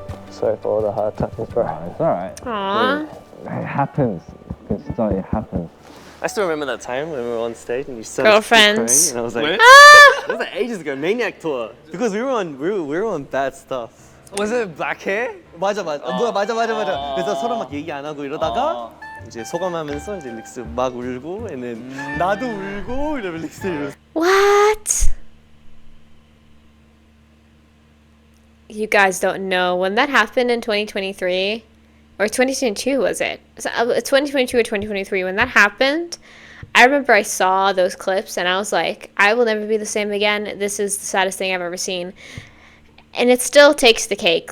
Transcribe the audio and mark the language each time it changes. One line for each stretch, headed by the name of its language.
English: Sorry for all the hard times, bro. It's alright. Aww. It happens. It happens. I still remember that time when we were on stage and you started Girlfriends. crying, and I was like, Ah! it was like ages ago, Maniac tour. Because we were on bad stuff. Was it black hair?
Korean: 맞아. 그래서 서로 막 얘기 안 하고 이러다가 이제 소감하면서 이제 릭스 막 울고, and 나도 울고 이러면 릭스 이러면서.
English: What? You guys don't know when that happened in 2023 or 2022 was it? 2022 or 2023 when that happened. I remember I saw those clips and I was like, I will never be the same again. This is the saddest thing I've ever seen. And it still takes the cake.